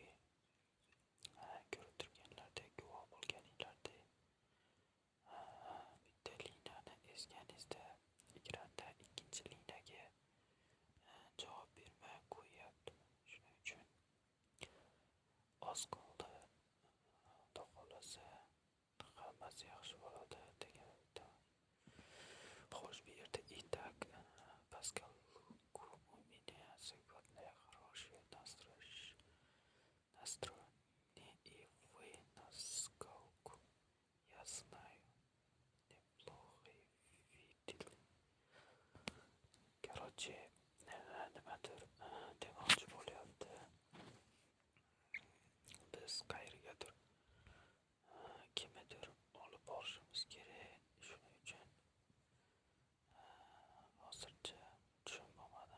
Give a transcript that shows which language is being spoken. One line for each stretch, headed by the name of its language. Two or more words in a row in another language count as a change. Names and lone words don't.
Uzbek: Ko'rib turganlardek, guvoh bo'lganinglardek, bitta liniyani ezganingizda ekranda ikkinchi liniyaga javob bermay qo'yyapti. Shuning uchun oz qoldi, xudo xohlasa hammasi yaxshi bo'ladi degan umiddaman. Xo'sh, bu yerda
Russian: itak поскольку у меня сегодня хороший настроение и вы насколько я знаю неплохо видели. Короче,
Uzbek: nimadir demoqchi bo'lyapti. Biz qayergadir kimnidir olib borishimiz kerak. Shuning uchun hozircha tushunmadim.